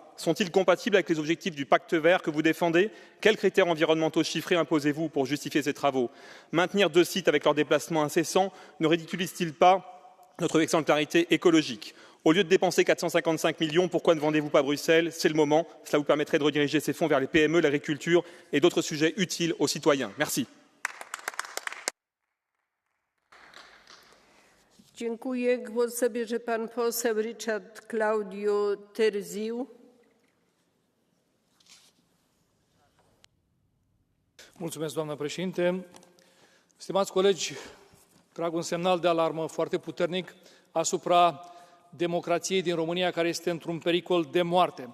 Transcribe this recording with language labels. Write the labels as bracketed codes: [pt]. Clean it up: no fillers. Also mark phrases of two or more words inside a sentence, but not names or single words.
[fr] Sont-ils compatibles avec les objectifs du pacte vert que vous défendez? Quels critères environnementaux chiffrés imposez-vous pour justifier ces travaux? Maintenir 2 sites avec leurs déplacements incessants ne ridiculise-t-il pas notre exemplarité écologique? Au lieu de dépenser 455 millions, pourquoi ne vendez-vous pas Bruxelles? C'est le moment. Cela vous permettrait de rediriger ces fonds vers les PME, l'agriculture et d'autres sujets utiles aux citoyens. Merci. [pl] Dziękuję. Głos zabierze pan poseł Richard Claudio Terziu. [ro] Mulțumesc, doamnă președinte. Stimați colegi, trag un semnal de alarmă foarte puternic asupra democrației din România, care este într-un pericol de moarte.